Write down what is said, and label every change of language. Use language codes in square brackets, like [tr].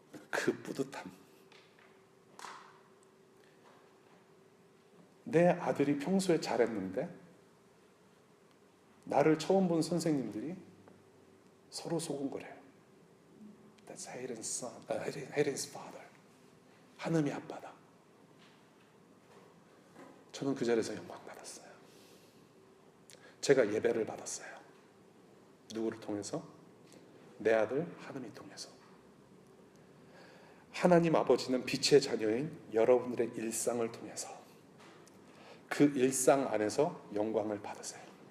[ko] 그 뿌듯함. 내 아들이 평소에 잘했는데 나를 처음 본 선생님들이 서로 소근거려요. [en] That's Hayden's son, Hayden's father. [ko] 한음이 아빠다. 저는 그 자리에서 영광 받았어요. 제가 예배를 받았어요. 누구를 통해서? 내 아들 한음이 통해서. 하나님 아버지는 빛의 자녀인 여러분들의 일상을 통해서 그 일상 안에서 영광을 받으세요.